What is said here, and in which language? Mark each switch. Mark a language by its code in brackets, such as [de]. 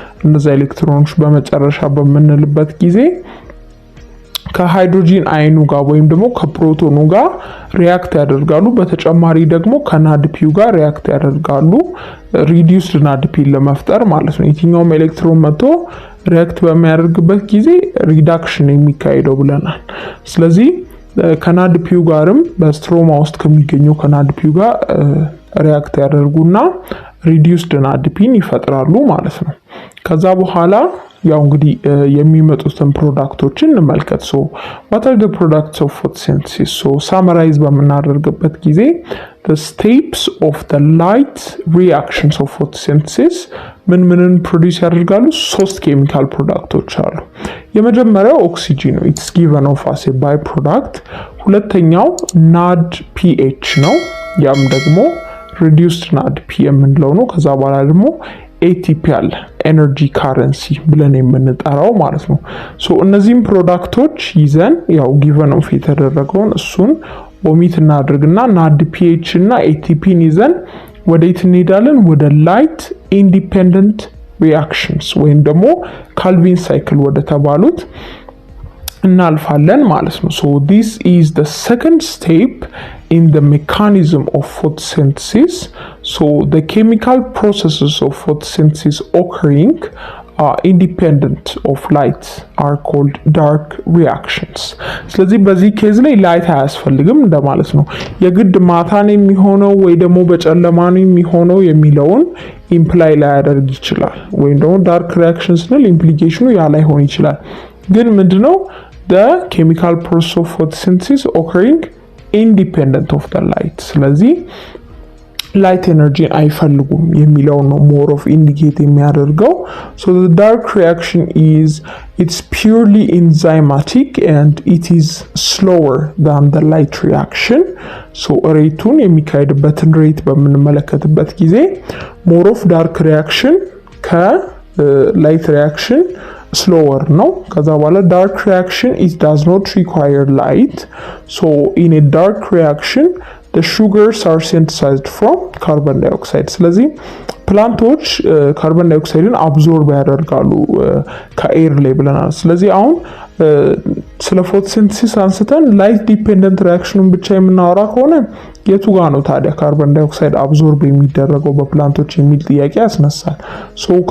[am] እነዛ ኤሌክትሮኖች በመጨረሻ በምንልበት ጊዜ ከሃይድሮጂን አይኑ ጋር ወይም ደግሞ ከፕሮቶኑ ጋር ሪያክት ያደርጋሉ። በተጨማሪ ደግሞ ከናድፒው ጋር ሪያክት ያደርጋሉ ሪዲዩስድ ናድፒን ለመፍጠር ማለት ነው። የትኛውም ኤሌክትሮን መጥቶ ሪያክት በሚያደርግበት ጊዜ ሪዳክሽን የሚካሄደው ብለናል። ስለዚህ ከናድፒው ጋርም በስትሮማ ውስጥ ከሚገኘው ከናድፒው ጋር ሪያክት ያደርጉና ሪዲዩስድ ናድፒን ይፈጥራሉ ማለት ነው። ከዛ በኋላ ያው እንግዲህ የሚመጡትን ፕሮዳክቶችን እንመልከት። ሶ [en] what are the products of photosynthesis? [am] ሶ ሳመራይዝ በምናደርግበት ጊዜ [en] the steps of the light reactions of photosynthesis [am] ምንን ፕሮዲዩስ ያደርጋሉ? 3 ኬሚካል ፕሮዳክቶች አሉ። የመጀመሪያው ኦክሲጂን ነው፣ [en] it's given off as a byproduct። [am] ሁለተኛው NADPH ነው፣ ያም ደግሞ reduced NADP የምንለው ነው። ከዛ በኋላ ደግሞ ATP አለ፣ ኤነርጂ ካረንሲ ብለን የምንጠራው ማለት ነው። ሶ እነዚህም ፕሮዳክቶች ይዘን ያው ጊቨን ኦፍ የተደረገውን እሱን ኦሚት እናድርግና NADPH እና ATPን ይዘን ወዴት እንሄዳለን? ወደ ላይት ኢንዲፔንደንት ሪአክሽንስ ወይም ደግሞ ካልቪን ሳይክል ወደ ተባሉት እናልፋለን ማለት ነው። ሶ [en] this is the second step in the mechanism of photosynthesis. So the chemical processes of photosynthesis occurring independent of light are called dark reactions. [am] ስለዚህ በዚህ ኬዝ ላይ ላይት አያስፈልግም እንደማለት ነው። የግድ ማታን የሚሆነው ወይ ደግሞ በጨለማ ነው የሚሆነው የሚለውን ኢምፕላይ ላያደርግ ይችላል። ወይም ደግሞ ዳርክ ሪአክሽን ስንል ኢምፕሊኬሽኑ ያ ላይሆን ይችላል። ግን ምንድነው [en] the chemical process of photosynthesis occurring independent of the light. [am] ስለዚህ ላይት ኤነርጂን አይፈልጉም የሚለው ነው ሞር ኦፍ ኢንዲኬት የሚያደርገው። [en] so the dark reaction is it's purely enzymatic and it is slower than the light reaction. [am] so ሬቱን የሚካሄድበትን ሬት በምንመለከትበት ጊዜ ሞር ኦፍ ዳርክ ሪአክሽን ከላይት ሪአክሽን slower ነው። ከዛ በኋላ [en] dark reaction it does not require light. so in a dark reaction the sugars are synthesized from carbon dioxide. [am] ስለዚህ ፕላንቶች ካርቦን ዳይኦክሳይድን አብዞርብ ያደርጋሉ ከኤር ላይ ብለናል። ስለዚህ አሁን ስለ ፎቶሲንተሲስ አንስተን ላይት ዲፔንደንት ሪአክሽኑን ብቻ የምናወራ ከሆነ የቱ ጋር ነው ታዲያ ካርቦን ዳይኦክሳይድ አብዞርብ የሚደረገው በፕላንቶች የሚል ጥያቄ ያስነሳል። ሶ